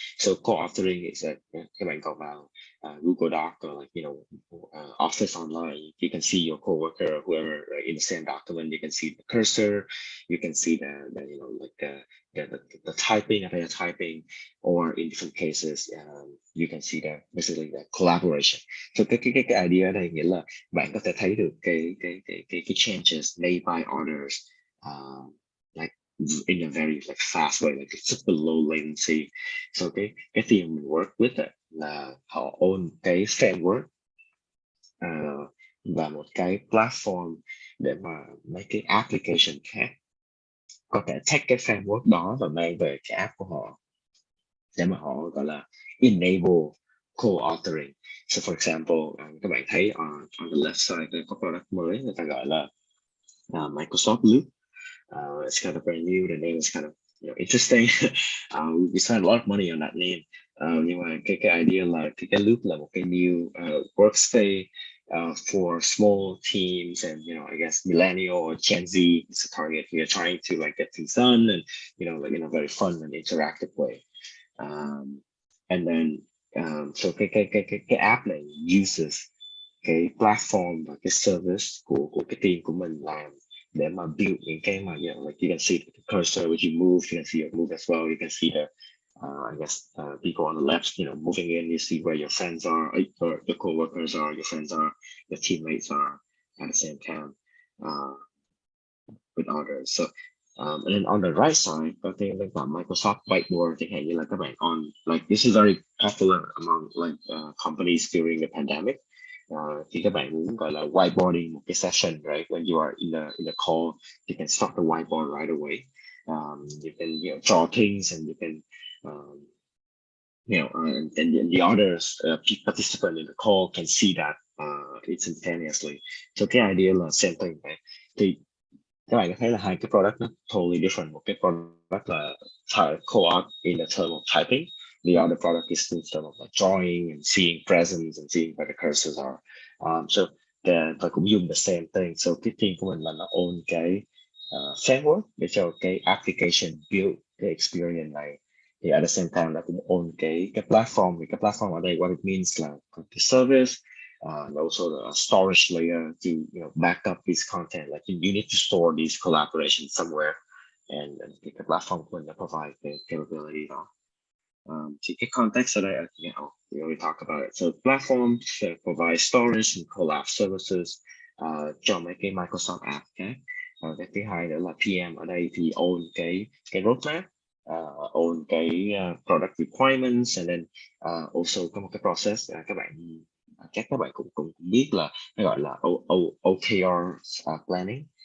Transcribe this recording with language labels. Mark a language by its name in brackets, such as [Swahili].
[English] So co-authoring is [Vietnamese] các bạn có vào [English] Google Doc or like Office online, you can see your coworker or whoever in the same document. You can see the cursor, you can see the typing that they are typing, or in different cases you can see basically the collaboration. So cái idea [Vietnamese] ở đây nghĩa là bạn có thể thấy được cái [English] changes made by others like in a very fast way, like super low latency. [Vietnamese] So cái team mình [English] work with [Vietnamese] là họ own cái framework và một cái platform để mà mấy cái application khác có thể take cái framework đó và mang về cái app của họ, để mà họ gọi là [English] enable co-authoring. So for example, [Vietnamese] các bạn thấy [English] on the left side [Vietnamese] có product mới người ta gọi là Microsoft Loop. [English] It's kind of brand new. The name is kind of interesting. We spent a lot of money on that name. [Vietnamese] Nhưng mà cái [English] idea là cái loop [Vietnamese] là một cái [English] new workspace for small teams and I guess millennial or Gen Z is a target. We are trying to like get things done and like in a very fun and interactive way. And then so [Vietnamese] cái app này [English] uses cái platform và cái service của cái team [Vietnamese] của mình làm để mà [English] build [Vietnamese] những cái mà [English] like you can see the cursor which you move, you can see your move as well, you can see the I guess people on the left moving in, you see where your friends are, or your co-workers are, your friends are, your teammates are at the same time with others. So and then on the right side có cái Microsoft Whiteboard [Vietnamese] chẳng hạn như là các bạn [English] on like this is very popular among like companies during the pandemic. [Vietnamese] Khi các bạn muốn gọi là whiteboarding một cái [English] session, right? When you are in the call, you can start the whiteboard right away. You can draw things and you can and the others participant in the call can see that instantaneously. So cái idea là same thing, right? [Vietnamese] Thì các bạn có thấy là hai cái product nó [English] totally different. [Vietnamese] Một cái [English] product là co-op in the term of typing. The other product is in terms of like drawing and seeing presents and seeing where the cursors are. [Vietnamese] So và cũng dùng [English] the same thing. [Vietnamese] So cái team của mình là nó own cái framework để cho cái application build cái experience này. Thì [English] at the same time [Vietnamese] là cũng own cái platform. Thì cái platform ở đây [English] what it means [Vietnamese] là cái service. [English] And also the storage layer to back up this content. Like you need to store these collaborations somewhere, and the platform will provide the capability đó. To get context that we already talk about it. So platform provide storage and collab services [Vietnamese] cho mấy cái [English] Microsoft app. Okay. [Vietnamese] Cái thứ hai nữa là PM ở đây thì own cái roadmap, own cái product requirements, [English] and then also [Vietnamese] có một cái process các bạn chắc các bạn cũng biết là nó gọi là OKR planning.